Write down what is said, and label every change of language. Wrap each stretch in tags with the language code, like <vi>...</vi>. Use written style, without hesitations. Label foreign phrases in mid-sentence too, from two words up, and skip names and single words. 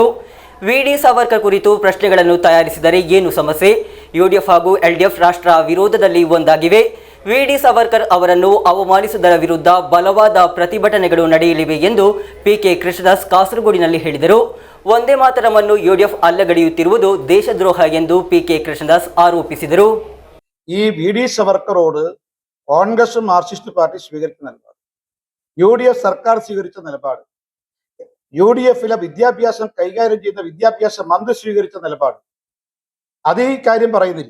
<kn>ವಿಡಿ ಸಾವರ್ಕರ್ ಕುರಿತು ಪ್ರಶ್ನೆಗಳನ್ನು ತಯಾರಿಸಿದರೆ ಏನು ಸಮಸ್ಯೆ? ಯುಡಿಎಫ್ ಹಾಗೂ ಎಲ್ಡಿಎಫ್ ರಾಷ್ಟ್ರ ವಿರೋಧದಲ್ಲಿ ಒಂದಾಗಿವೆ. ವಿಡಿ ಸಾವರ್ಕರ್ ಅವರನ್ನು ಅವಮಾನಿಸುವುದರ ವಿರುದ್ಧ ಬಲವಾದ ಪ್ರತಿಭಟನೆಗಳು ನಡೆಯಲಿವೆ ಎಂದು ಪಿಕೆ ಕೃಷ್ಣದಾಸ್ ಕಾಸರಗೋಡಿನಲ್ಲಿ ಹೇಳಿದರು. ಒಂದೇ ಮಾತರವನ್ನು ಯುಡಿಎಫ್ ಅಲ್ಲಗಳೆಯುತ್ತಿರುವುದು ದೇಶದ್ರೋಹ ಎಂದು ಪಿಕೆ കൃഷ്ണദാസ് ആരോപിಸಿದರು.</kn> <ml>ഈ വി.ഡി. സവർക്കറോട് കോൺഗ്രസും മാർക്സിസ്റ്റ് പാർട്ടി സ്വീകരിച്ച നിലപാട്, UDF സർക്കാർ സ്വീകരിച്ച നിലപാട്, UDFിലെ വിദ്യാഭ്യാസം കൈകാര്യം ചെയ്യുന്ന വിദ്യാഭ്യാസ മന്ത്രി സ്വീകരിച്ച നിലപാട്, അത് ഈ കാര്യം പറയുന്നില്ല.</ml>